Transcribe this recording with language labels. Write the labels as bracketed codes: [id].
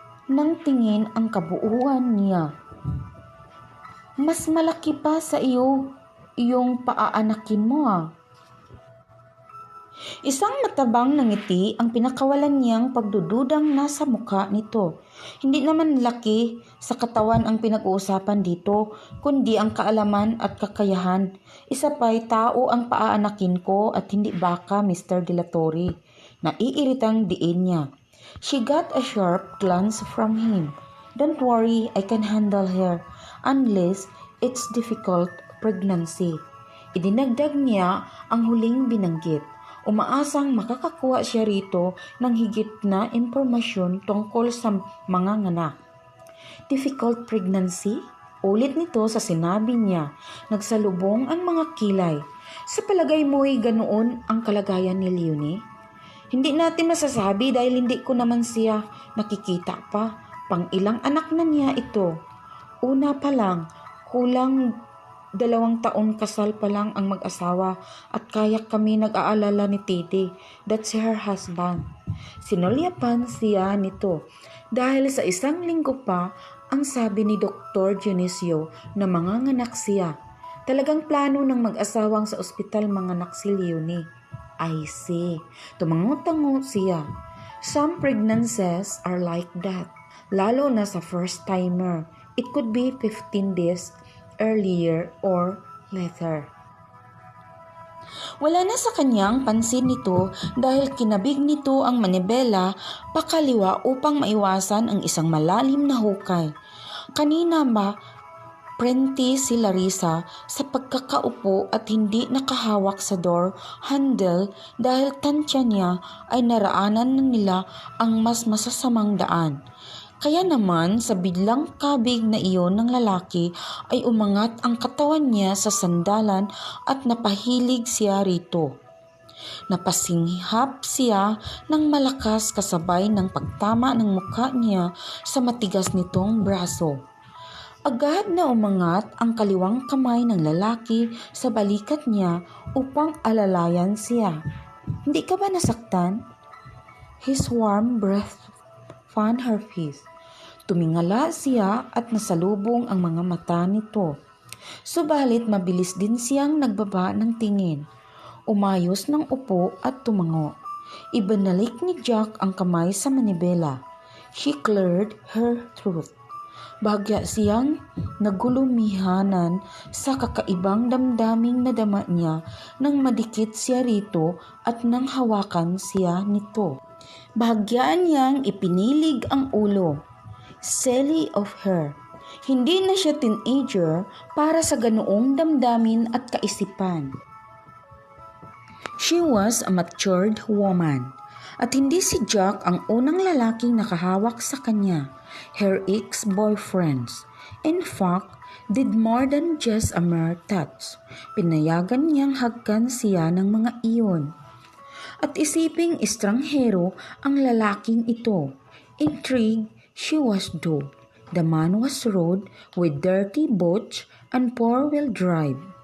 [tl] ng tingin ang kabuuan niya. Mas malaki pa sa iyo yung paaanakin mo Isang matabang na ngiti ang pinakawalan niyang pagdududang nasa mukha nito. Hindi naman laki sa katawan ang pinag-uusapan dito, kundi ang kaalaman at kakayahan. Isa pa'y tao ang paaanakin ko at hindi baka, Mr. De La Torre. Naiiritang diin niya. [en] She got a sharp glance from him. Don't worry, I can handle her. Unless it's difficult pregnancy. [tl] Idinagdag niya ang huling binanggit. Umaasang makakakuha siya rito ng higit na impormasyon tungkol sa mga nganak. [en] Difficult pregnancy? [tl] Ulit nito sa sinabi niya. Nagsalubong ang mga kilay. Sa palagay mo'y ganoon ang kalagayan ni Leonie? Hindi natin masasabi dahil hindi ko naman siya nakikita pa. Pang-ilang anak na niya ito. Una pa lang, kulang 2 taon kasal pa lang ang mag-asawa at kaya kami nag-aalala ni Titi. [en] That's her husband. [tl] Sinulyapan siya nito dahil sa 1 linggo pa ang sabi ni Dr. Dionisio na manganganak siya. Talagang plano ng mag-asawang sa ospital manganak si Leonie. [en] I see. [tl] Tumango-tango siya. [en] Some pregnancies are like that. [tl] Lalo na sa first-timer. [en] It could be 15 days earlier or later. [tl] Wala na sa kanyang pansin nito dahil kinabig nito ang manibela pakaliwa upang maiwasan ang isang malalim na hukay. Kanina ba prenti si Larissa sa pagkakaupo at hindi nakahawak sa door handle dahil tansya niya ay naraanan na nila ang mas masasamang daan. Kaya naman sa biglang kabig na iyon ng lalaki ay umangat ang katawan niya sa sandalan at napahilig siya rito. Napasinghap siya ng malakas kasabay ng pagtama ng mukha niya sa matigas nitong braso. Agad na umangat ang kaliwang kamay ng lalaki sa balikat niya upang alalayan siya. Hindi ka ba nasaktan? [en] His warm breath fanned her face. [tl] Tumingala siya at nasalubong ang mga mata nito. Subalit mabilis din siyang nagbaba ng tingin. Umayos ng upo at tumango. Ibinalik ni Jack ang kamay sa manibela. [en] She cleared her throat. [tl] Bahagya siyang nagulumihanan sa kakaibang damdaming nadama niya nang madikit siya rito at nang hawakan siya nito. Bahagyaan niyang ipinilig ang ulo. [en] Silly of her. [tl] Hindi na siya teenager para sa ganoong damdamin at kaisipan. [en] She was a matured woman. [tl] At hindi si Jack ang unang lalaking nakahawak sa kanya. [en] Her ex-boyfriends. In fact, did more than just a mere touch. [tl] Pinayagan niyang hagkan siya ng mga iyon. At isiping estranghero ang lalaking ito. [en] Intrigued, she was due. The man was rode with dirty boots and four-wheel drive.